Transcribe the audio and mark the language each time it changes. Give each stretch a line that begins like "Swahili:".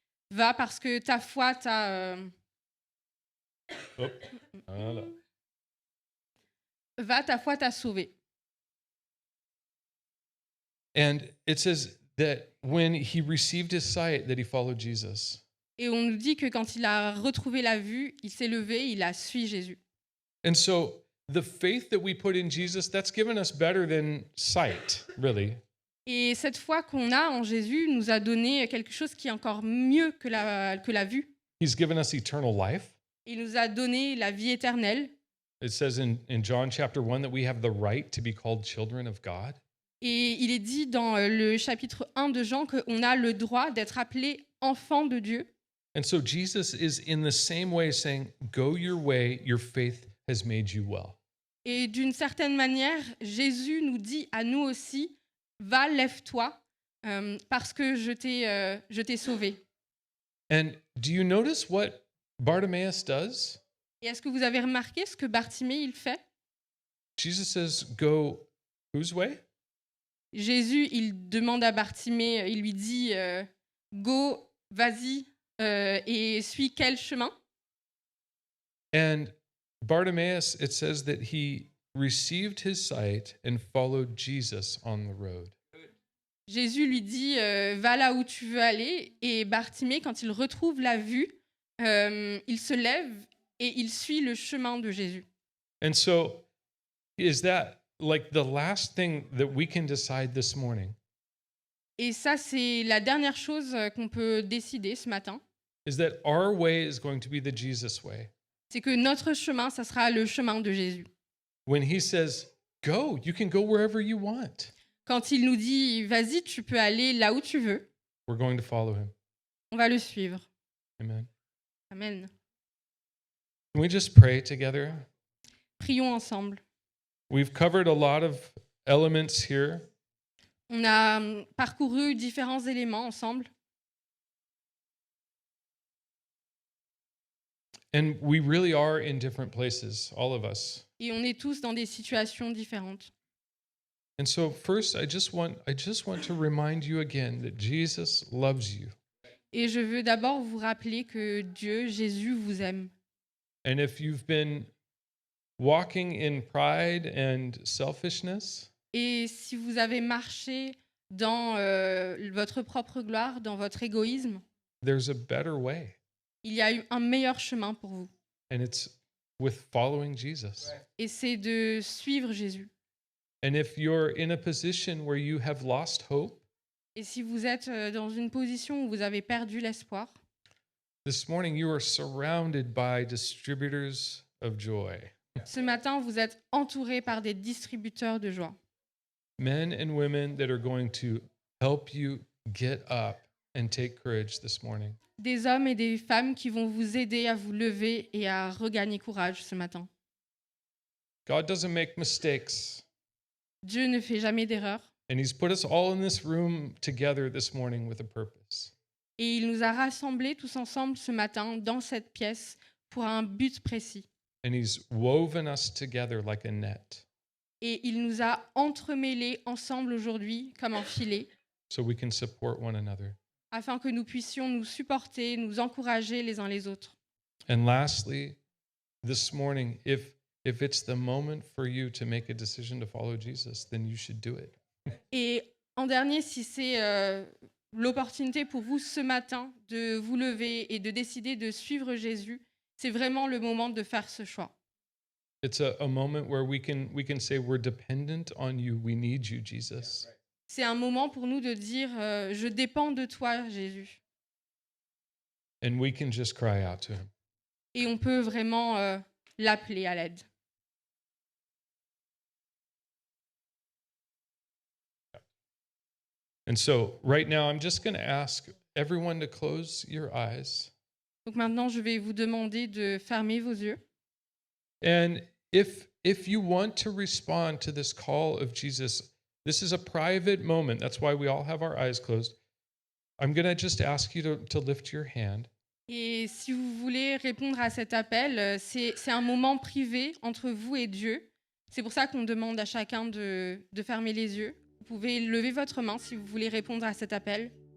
French: va parce que ta foi t'a Voilà. va, ta foi t'a sauvé.
English: And it says that when he received his sight, that he followed Jesus.
French: Et on nous dit que quand il a retrouvé la vue, il s'est levé, il a suivi Jésus.
English: And so the faith that we put in Jesus, that's given us better than sight, really.
French: Et cette foi qu'on a en Jésus nous a donné quelque chose qui est encore mieux que la vue.
English: He's given us eternal life.
French: Il nous a donné la vie éternelle.
English: It says in John chapter 1 that we have the right to be called children of God.
French: Et il est dit dans le chapitre 1 de Jean qu'on a le droit d'être appelé enfant de Dieu.
English: And so Jesus is in the same way saying, go your way, your faith has made you well.
French: Et d'une certaine manière, Jésus nous dit à nous aussi, va, lève-toi, parce que je t'ai sauvé.
English: And do you notice what Bartimaeus does?
French: Et est-ce que vous avez remarqué ce que Bartimée il fait?
English: Jesus says, go whose way?
French: Jésus, il demande à Bartimée, il lui dit, go, vas-y, et suis quel chemin?
English: And Bartimaeus, it says that he received his sight and followed Jesus on the road.
French: Jésus lui dit, va là où tu veux aller. Et Bartimée, quand il retrouve la vue, il se lève et il suit le chemin de Jésus.
English: And so, is that like the last thing that we can decide this morning?
French: Et ça, c'est la dernière chose qu'on peut décider ce matin.
English: Is that our way is going to be the Jesus way?
French: C'est que notre chemin, ça sera le chemin de Jésus.
English: When he says, go, you can go wherever you want.
French: Quand il nous dit, vas-y, tu peux aller là où tu veux,
English: We're going to follow him.
French: on va le suivre.
English: Amen.
French: Amen.
English: Can we just pray together?
French: Prions ensemble.
English: We've covered a lot of elements here.
French: On a parcouru différents éléments ensemble.
English: And we really are in different places, all of us.
French: Et on est tous dans des situations différentes.
English: And so first I just want to remind you again that Jesus loves you.
French: Et je veux d'abord vous rappeler que Dieu, Jésus, vous aime.
English: And if you've been walking in pride and selfishness,
French: Et si vous avez marché dans votre propre gloire, dans votre égoïsme,
English: there's a better way.
French: il y a eu un meilleur chemin pour vous.
English: And it's with following Jesus.
French: Et c'est de suivre Jésus.
English: And if you're in a position where you have lost hope,
French: Et si vous êtes dans une position où vous avez perdu l'espoir,
English: this morning you are surrounded by distributors of joy.
French: ce matin, vous êtes entouré par des distributeurs de joie.
English: Men and women that are going to help you get up and take courage this morning.
French: Des hommes et des femmes qui vont vous aider à vous lever et à regagner courage ce matin.
English: God doesn't make mistakes.
French: Dieu ne fait jamais d'erreur.
English: And he's put us all in this room together this morning with a purpose.
French: Et il nous a rassemblés tous ensemble ce matin dans cette pièce pour un but précis.
English: And he's woven us together like a net
French: Et il nous a entremêlés ensemble aujourd'hui comme un filet
English: so we can support one another.
French: afin que nous puissions nous supporter, nous encourager les uns les autres.
English: And lastly, this morning, if it's the moment for you to make a decision to follow Jesus, then you should do it.
French: Et en dernier, si c'est l'opportunité pour vous ce matin de vous lever et de décider de suivre Jésus, c'est vraiment le moment de faire ce choix.
English: It's a moment where we can say we're dependent on you. We need you, Jesus.
French: C'est un moment pour nous de dire je dépends de toi, Jésus.
English: And we can just cry out to him.
French: Et on peut vraiment l'appeler à l'aide.
English: And so right now, I'm just going to ask everyone to close your eyes.
French: Donc maintenant, je vais vous demander de fermer vos yeux.
English: And if you want to respond to this call of Jesus, this is a private moment. That's why we all have our eyes closed. I'm going to just ask you to lift your hand.
French: Et si vous voulez répondre à cet appel, c'est un moment privé entre vous et Dieu. C'est pour ça qu'on demande à chacun de fermer les yeux. Vous pouvez lever votre main si vous voulez répondre à cet appel.